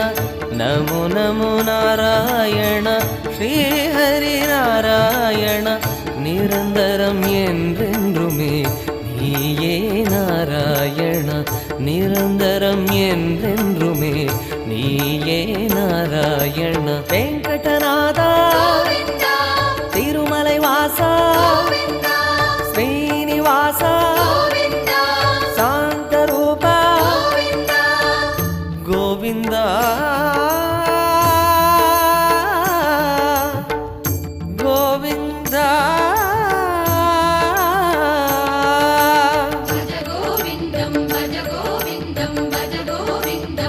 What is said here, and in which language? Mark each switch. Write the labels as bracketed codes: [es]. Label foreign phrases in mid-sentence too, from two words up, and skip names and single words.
[sa] नमो नमो नारायण श्री हरि नारायण। [ta] निरन्तरं என்றென்றுமே நீயே நாராயண। நிரந்தரம் என்றென்றுமே நீயே நாராயண। வெங்கடநாதா திருமலை வாசா ஸ்ரீனிவாசா சாந்தரூபா கோவிந்தா கோவிந்தா। [sa] भज गोविन्दं भज गोविन्दं भज गोविन्दं